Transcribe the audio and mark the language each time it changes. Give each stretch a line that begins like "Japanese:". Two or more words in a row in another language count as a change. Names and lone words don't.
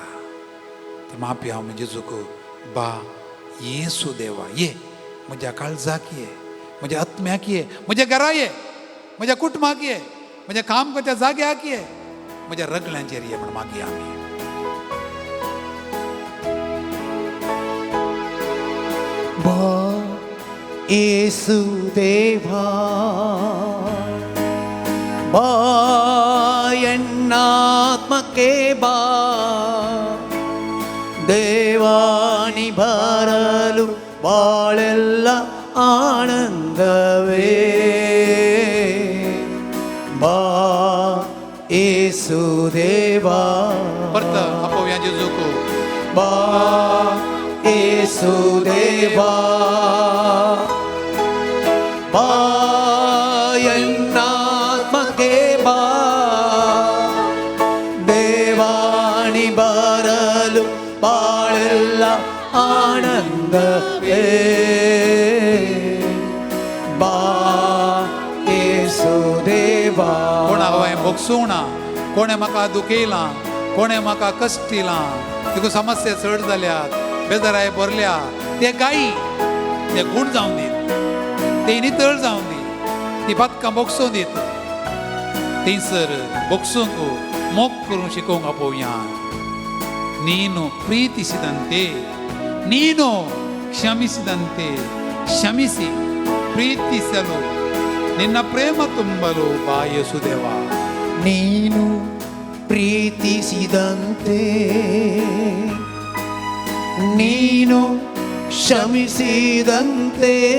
Konkani: तर मापी हांव जेजूक बा येसू देवा ये, म्हज्या काळजाक ये, म्हज्या आत्म्याक ये, म्हज्या घरा ये, म्हज्या कुटुंबाक ये, म्हज्या काम करच्या जाग्याक ये, म्हज्या रगल्यांचेर ये म्हण मागया आमी. येसू देवा बा
Kannada: ಎನ್ನಾತ್ಮಕ್ಕೆ ಬಾ ದೇವಾನಿ ಬರಲು ಬಾಳೆಲ್ಲ ಆನಂದವೇ ಬಾ
Konkani: येसू देवा परत आपोवया जेजूक बा येसू देवा बा
Kannada: ಎನ್ನಾತ್ಮಕ್ಕೆ ಬಾ ದೇವಾನಿ ಬರಲು ಬಾಳೆಲ್ಲ ಆನಂದವೇ ಬಾ
Konkani: येसू देवा. कोण हांवें भोगसूना, कोणें म्हाका दुखयलां, कोणें म्हाका कश्ट दिलां, देखून समस्या चड जाल्यात, बेजाराय भरल्या, ते गायी ते गूण जावन दीत, ते नितळ जावन दी, ती बातकां भोगसून दीत. थंयसर भोगसूंक मोग करूंक शिकोवंक आपोवया.
Kannada: ನೀನು ಪ್ರೀತಿಸಿದಂತೆ, ನೀನು ಕ್ಷಮಿಸಿದಂತೆ ಕ್ಷಮಿಸಿ ಪ್ರೀತಿಸಲು ನಿನ್ನ ಪ್ರೇಮ ತುಂಬಲು ಬಾ ಯೇಸುದೇವ. ನೀನು ಪ್ರೀತಿಸಿದಂತೆ, ನೀನು ಕ್ಷಮಿಸಿದಂತೆ,